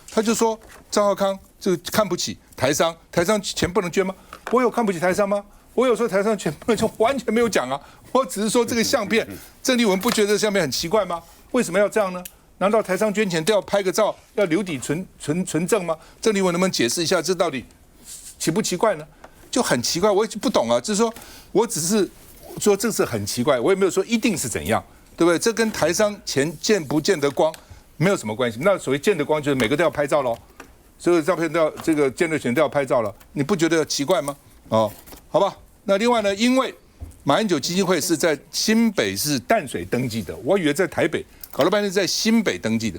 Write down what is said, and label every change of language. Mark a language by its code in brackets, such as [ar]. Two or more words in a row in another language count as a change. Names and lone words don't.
[zh] 他就說趙少康這個看不起台商，台商錢不能捐嗎？我有看不起台商嗎？我有說台商錢不能捐，完全沒有講啊。我只是說這個相片，鄭麗文不覺得這相片很奇怪嗎？為什麼要這樣呢？難道台商捐錢都要拍個照，要留底存證嗎？鄭麗文能不能解釋一下，這到底奇不奇怪呢？就很奇怪，我也不懂啊。就是說我只是說這是很奇怪，我也沒有說一定是怎樣，對不對？這跟台商錢見不見得光沒有什麼關係。那所謂見得光，就是每個都要拍照嘍，所有照片都要這個見得錢都要拍照了，你不覺得奇怪嗎？哦，好吧。那另外呢，因為馬英九基金會是在新北市淡水登記的，我以為在台北， 搞了半天在新北登記的。